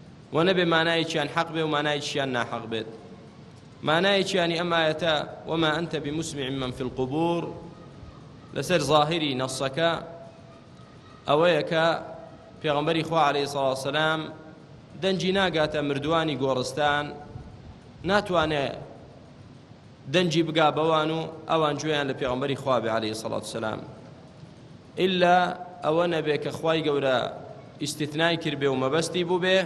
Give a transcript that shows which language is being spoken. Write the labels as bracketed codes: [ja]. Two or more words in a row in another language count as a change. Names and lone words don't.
[ckb] و نەبێ مانایەکیان حەق بێ و مانایەکیان ناحەق بێت. مانایەکیانی ئەم ئاەتە [ar] وما أنت بمسمع من في القبور [ckb] لەسەر ظاهری نەسەکە ئەوەیە کە پێغەمبەری خوا [ar] عەلەیهی سەڵاتو وەسەلام [ckb] دەنجی ناگاتە مردوانی گۆڕستان، ناتوانێت دەنجی بگا بەوان و ئەوان گوێیان لە پێغەمبەری خوا بێ [ar] عەلەیهی سەڵاتو وەسەلام، [ckb] ئیلا ئەوە نەبێ کە خوای گەورە ئیستیثنای کردبێ و مەبەستی بوو بێ،